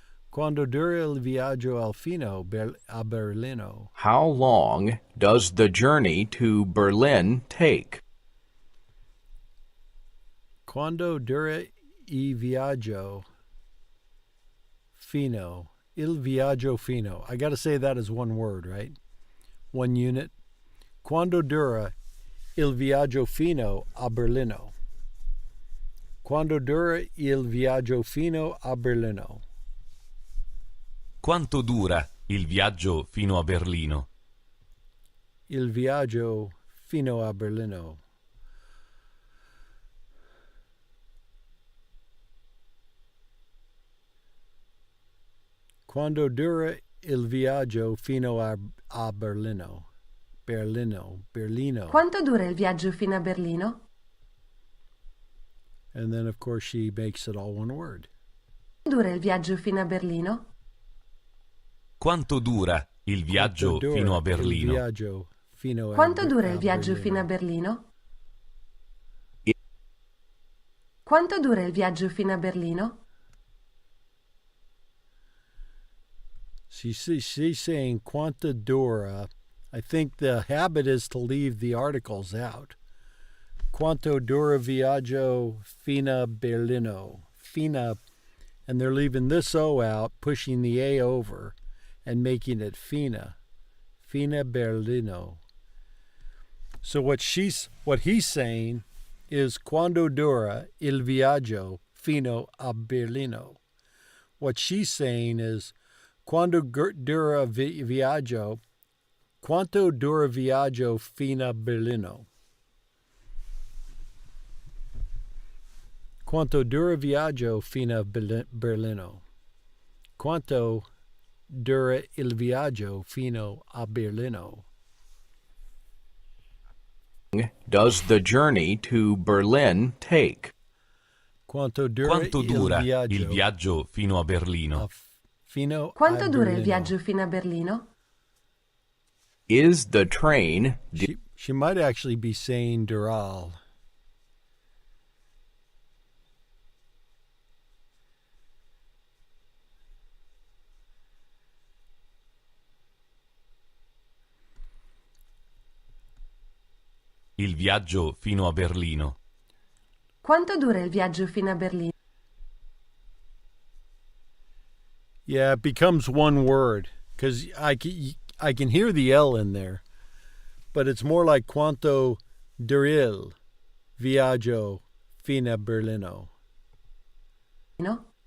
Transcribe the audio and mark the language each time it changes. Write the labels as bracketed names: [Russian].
[Italian] Quando dura il viaggio a Berlino? [English] How long does the journey to Berlin take? [Italian] Quando dura il viaggio fino? Il viaggio fino. [English] I got to say that as one word, right? One unit. [Italian] Quando dura il viaggio fino a Berlino? Quando dura il viaggio fino a Berlino? Quanto dura il viaggio fino a Berlino? Il viaggio fino a Berlino. Quando dura il viaggio fino a Berlino? Berlino. Quanto dura il viaggio fino a Berlino? [English] And then, of course, she makes it all one word. [Italian] Dura il viaggio fino a Berlino? Quanto dura il viaggio fino a Berlino? Quanto dura il viaggio fino a Berlino? Quanto dura il viaggio fino a Berlino? [English] She's saying [Italian] quanta dura. [English] I think the habit is to leave the articles out. [Italian] Quanto dura viaggio fino a Berlino? [English] Fina, and they're leaving this O out, pushing the A over, and making it fina. [Italian] Fina Berlino. [English] So what he's saying is [Italian] quando dura il viaggio fino a Berlino. [English] What she's saying is [Italian] quando dura viaggio, quanto dura viaggio fino a Berlino? Quanto dura viaggio fino a Berlino? Quanto dura il viaggio fino a Berlino? [English] Does the journey to Berlin take? [Italian] Quanto dura il viaggio fino a Berlino? Quanto dura il viaggio fino a Berlino? [English] Is the train... She might actually be saying dural. [Italian] Il viaggio fino a Berlino. Quanto dura il viaggio fino a Berlino? [English] Yeah, it becomes one word because I can hear the L in there, but it's more like [Italian] quanto duril viaggio fino a Berlino. [English] No?